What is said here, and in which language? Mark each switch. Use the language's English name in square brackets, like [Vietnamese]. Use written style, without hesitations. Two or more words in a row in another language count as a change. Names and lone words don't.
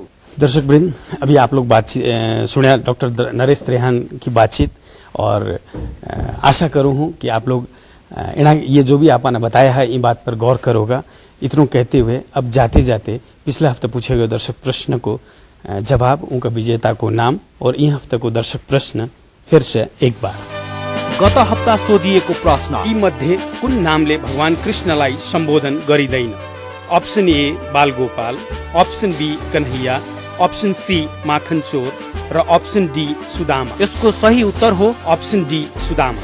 [Hindi] दर्शक वृंद, अभी आप लोग बातचीत सुने डॉक्टर नरेश त्रेहान की बातचीत, और आशा करूँ हूँ कि आप लोग ये जो भी आपने बताया है इन बात पर गौर करोगा। इतनों कहते हुए अब जाते जाते पिछले हफ्ते पूछे गए दर्शक प्रश्न को जवाब, उनका विजेता को नाम और यह हफ्ते को दर्शक प्रश्न फिर से एक बार। [Nepali] गत हप्ता सोधिएको प्रश्न, यी मध्ये कुन नामले भगवान कृष्णलाई सम्बोधन गरिँदैन? अप्सन ए बालगोपाल, अप्सन बी कन्हैया, अप्सन सी माखन चोर र अप्सन डी सुदामा। यसको सही उत्तर हो अप्सन डी सुदामा।